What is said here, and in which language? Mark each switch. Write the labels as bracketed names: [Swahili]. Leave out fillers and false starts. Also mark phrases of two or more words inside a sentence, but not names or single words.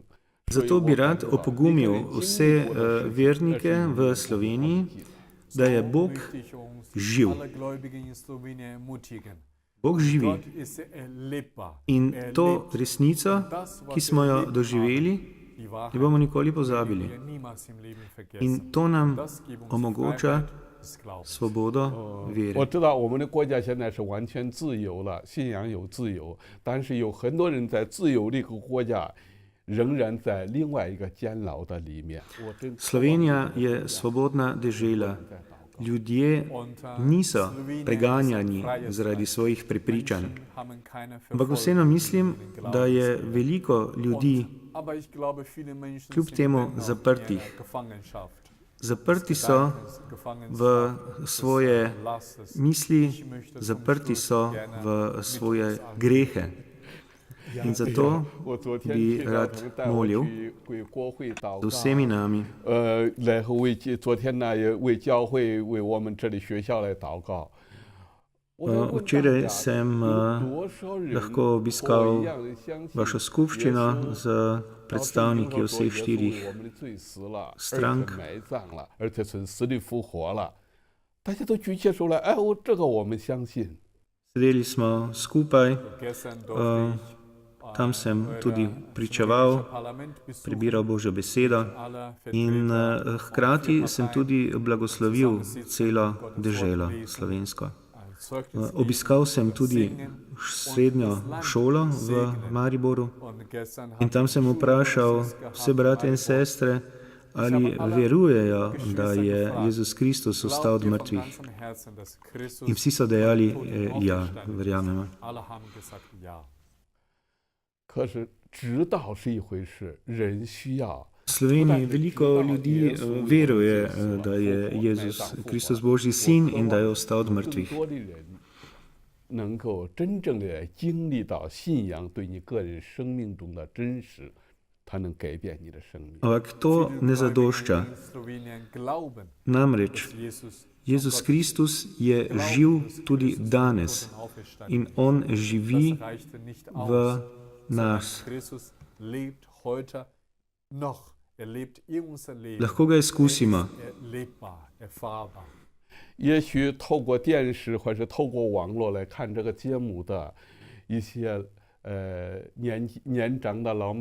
[Slovenian] Zato bi rad opogumil vse vernike v Sloveniji, da je Bog [German] Möchte ich uns [Slovenian] živ. [German] alle Gläubigen in Slowenien ermutigen. [Slovenian] Bog živi. [German] Gott ist erlebbar. [Slovenian] In [German] Er [Slovenian] to [German] lebt. [Slovenian] resnico, [German] Das, was [Slovenian] ki smo [German] wir [Slovenian] jo [German] erlebt [Slovenian] doživeli, [German] haben, die Wahrheit, [Slovenian] ne bomo nikoli [German] die [Slovenian] pozabili. [German] wir niemals im Leben vergessen. [Slovenian] In to nam [German] Das gibt uns [Slovenian] omogoča [German] Freiheit des Glaubens. [Slovenian] svobodo [Chinese] 我 [Slovenian] vere. [Chinese] 知道我们的国家现在是完全自由了，信仰有自由，但是有很多人在自由这个国家，仍然在另外一个监牢的里面。我真 [Slovenian] Slovenija je svobodna dežela. Ljudje niso preganjani zaradi svojih prepričanj. Ampak vseeno mislim, da je veliko ljudi kljub temu zaprtih. Zaprti so v svoje misli, zaprti so v svoje grehe. In zato [Chinese] 我昨天 [Slovenian] bi [Chinese] 去教 [Slovenian] rad [Chinese] 堂带我 [Slovenian] molil [Chinese] 去为国会祷 [Slovenian] z [Chinese] 告。 [Slovenian] vsemi nami. [Chinese] 然后昨天呢也为教会为我们这里学校来祷告。我在问大 [Slovenian] Včeraj [Chinese] 家 [Slovenian] sem [Chinese] 有多少人 [Slovenian] lahko [Chinese] 和我 [Slovenian] obiskal [Chinese] 一样的相信 [Slovenian] vašo skupščino [Chinese] 耶稣 [Slovenian] z predstavniki vseh 4 [Chinese] 我们的罪死了， [Slovenian] strank [Chinese] 而且埋葬了，而且从死里复活了。 大家都举起手来，哎，这个我们相信。 [Slovenian] Sedeli smo skupaj, [German] Gestern durfte ich [Slovenian] tam sem tudi [German] euer [Slovenian] pričeval, [German] slowenischer Parlament besuchen. [Slovenian] prebiral Božjo besedo [German] Alle [Slovenian] in [German] Vertreter [Slovenian] hkrati [German] von [Slovenian] sem [German] Parteien [Slovenian] tudi blagoslovil celo deželo slovensko. [German] ein Zeugnis [Slovenian] Obiskal sem tudi srednjo šolo v Mariboru [German] und gestern [Slovenian] in tam sem vprašal vse brate in sestre, ali verujejo, da je Jezus Kristus vstal od mrtvih. In vsi so dejali, ja, verjamemo. [German] Alle haben gesagt ja. [Chinese] 可是知道是一回事，人需要。 [Slovenian] V Sloveniji veliko ljudi veruje, da je Jezus Kristus Božji sin in da je vstal od mrtvih. [Chinese] 多的人能够真正的经历到信仰对你个人生命中的真实，它能改变你的生命。 [Slovenian] Ampak to ne zadošča. [German] In Slowenien glauben, [Slovenian] Namreč [German] Jesus [Slovenian] Jezus Kristus je živ tudi danes in on živi [German] das reichte nicht aus. [Slovenian] v nas. [German] Christus lebt heute noch. Er lebt in unser Leben. [Slovenian] Lahko ga izkusimo. [German] Erlebbar, erfahrbar. [Chinese] 也许透过电视或者透过网络来看这个节目的一些年长的老